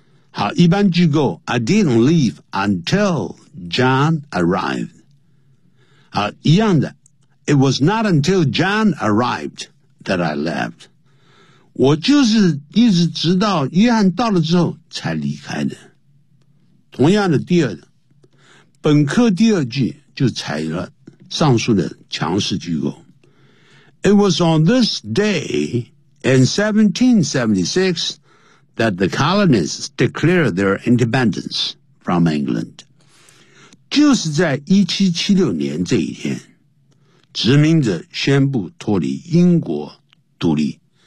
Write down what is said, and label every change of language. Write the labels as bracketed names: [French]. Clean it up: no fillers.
[Chinese] 好一般句构 [English] I didn't leave until John arrived [Chinese] 好一样的 [English] It was not until John arrived that I left [Chinese] 我就是一直直到约翰到了之后才离开的。同样的第二本课第二句就采用了上述的强势句构。 [English] It was on this day in 1776 that the colonists declared their independence from England. [Chinese] 就是在1776年这一天殖民者宣布脱离英国独立。